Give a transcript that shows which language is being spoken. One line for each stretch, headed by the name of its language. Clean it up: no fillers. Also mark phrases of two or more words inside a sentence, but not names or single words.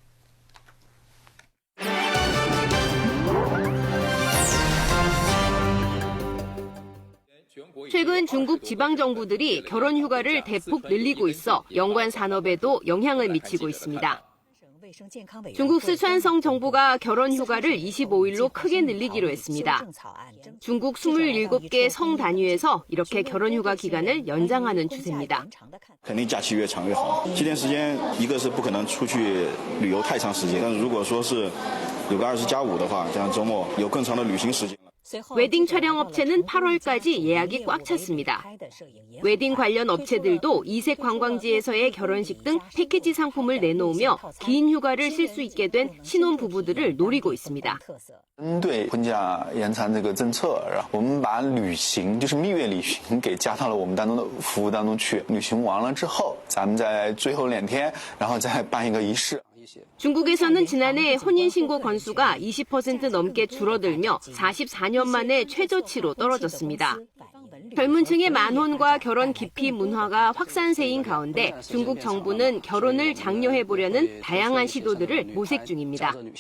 Korean: 최근 중국 지방정부들이 결혼 휴가를 대폭 늘리고 있어 연관 산업에도 영향을 미치고 있습니다. 중국 스촨성 정부가 결혼 휴가를 25일로 크게 늘리기로 했습니다. 중국 27개 성 단위에서 이렇게 결혼 휴가 기간을 연장하는 추세입니다.
Chinese: 肯定假期越长越好。这段时间一个是不可能出去旅游太长时间，但如果说是有个20+5的话，这样周末有更长的旅行时间。
Korean: 웨딩 촬영 업체는 8월까지 예약이 꽉 찼습니다. 웨딩 관련 업체들도 이색 관광지에서의 결혼식 등 패키지 상품을 내놓으며 긴 휴가를 쓸 수 있게 된 신혼 부부들을 노리고 있습니다.
Chinese: 针对婚假延长这个政策，我们把旅行就是蜜月旅行给加到了我们当中的服务当中去。旅行完了之后，咱们在最后2天，然后再办一个仪式。
Korean: 중국에서는 지난해 혼인신고 건수가 20% 넘게 줄어들며 44년 만에 최저치로 떨어졌습니다. 젊은 층의 만혼과 결혼 기피 문화가 확산세인 가운데 중국 정부는 결혼을 장려해보려는 다양한 시도들을 모색 중입니다.